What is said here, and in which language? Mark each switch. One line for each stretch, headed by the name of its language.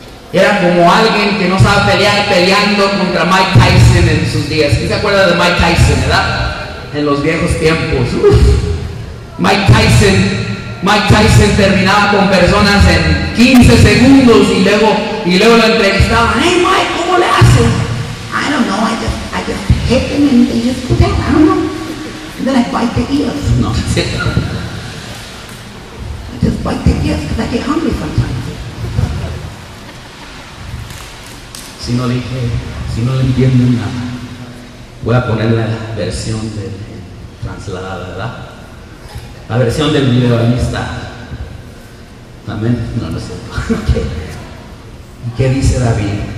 Spanish: Era como alguien que no sabe pelear peleando contra Mike Tyson en sus días. ¿Quién se acuerda de Mike Tyson, verdad? En los viejos tiempos. Mike Tyson terminaba con personas en 15 segundos y luego lo entrevistaban. Hey Mike, ¿cómo le haces?
English: I don't know, I just hit them and they just put down, I don't know. And then I bite the ears. No, I just bite the ears because I get hungry sometimes.
Spanish: Si no le entienden nada, voy a poner la versión trasladada, ¿verdad? La versión del video, ahí está. Amén. No es cierto. Okay. ¿Y qué dice David?